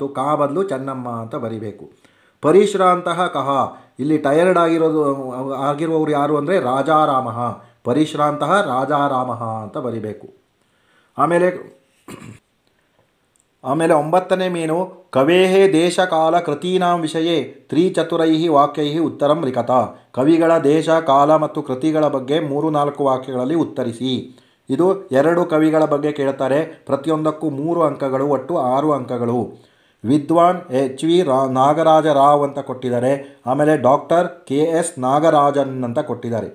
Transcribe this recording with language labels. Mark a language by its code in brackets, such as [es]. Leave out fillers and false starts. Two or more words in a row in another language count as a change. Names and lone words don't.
[kn] ಕಾ ಬದಲು ಚೆನ್ನಮ್ಮ ಅಂತ ಬರಿಬೇಕು. [sa] ಪರಿಶ್ರಾಂತಃ ಕಹ. [kn] ಇಲ್ಲಿ ಟಯರ್ಡ್ ಆಗಿರುವವರು ಯಾರು ಅಂದರೆ ರಾಜಾರಾಮ. ಪರಿಶ್ರಾಂತಃ ರಾಜಾರಾಮ ಅಂತ ಬರಿಬೇಕು. ಆಮೇಲೆ 9ನೇ ಮೀನು [sa] ಕವೇಃ ದೇಶಕಾಲ ಕೃತೀನಾಂ ವಿಷಯೇ 3-4 ವಾಕ್ಯೈಃ ಉತ್ತರಂ ಲಿಖತ. [kn] ಕವಿಗಳ ದೇಶ ಕಾಲ ಮತ್ತು ಕೃತಿಗಳ ಬಗ್ಗೆ 3-4 ವಾಕ್ಯಗಳಲ್ಲಿ ಉತ್ತರಿಸಿ. ಇದು 2 ಕವಿಗಳ ಬಗ್ಗೆ ಕೇಳ್ತಾರೆ. ಪ್ರತಿಯೊಂದಕ್ಕೂ 3 ಅಂಕಗಳು. ಒಟ್ಟು 6 ಅಂಕಗಳು. ವಿದ್ವಾನ್ HV ನಾಗರಾಜ ರಾವ್ ಅಂತ ಕೊಟ್ಟಿದ್ದಾರೆ. ಆಮೇಲೆ ಡಾಕ್ಟರ್ KS ನಾಗರಾಜನ್ ಅಂತ ಕೊಟ್ಟಿದ್ದಾರೆ.